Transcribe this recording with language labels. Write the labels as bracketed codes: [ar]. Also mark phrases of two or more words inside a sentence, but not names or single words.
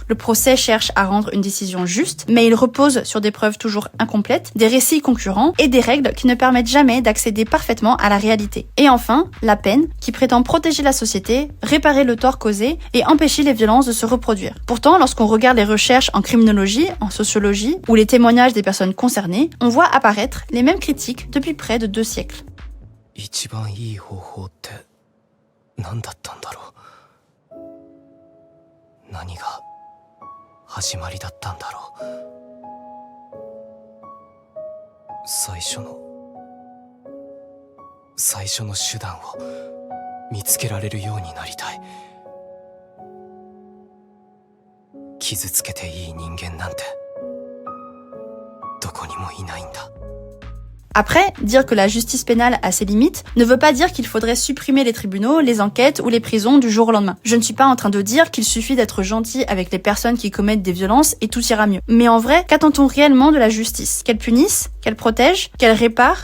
[fr] Le procès cherche à rendre une décision juste, mais il repose sur des preuves toujours incomplètes, des récits concurrents et des règles qui ne permettent jamais d'accéder parfaitement à la réalité. Et enfin, la peine, qui prétend protéger la société, réparer le tort causé et empêcher les violences de se reproduire. Pourtant, lorsqu'on regarde les recherches en criminologie, en sociologie ou les témoignages des personnes concernées, on voit apparaître les mêmes critiques depuis près de 2 siècles. [ja] 一番いい方法って何だったんだろう。何が始まりだったんだろう。最初の手段を見つけられるようになりたい。傷つけていい人間なんてどこにもいないんだ。 [fr] Après, dire que la justice pénale a ses limites ne veut pas dire qu'il faudrait supprimer les tribunaux, les enquêtes ou les prisons du jour au lendemain. Je ne suis pas en train de dire qu'il suffit d'être gentil avec les personnes qui commettent des violences et tout ira mieux. Mais en vrai, qu'attend-on réellement de la justice? Qu'elle punisse? Qu'elle protège? Qu'elle répare?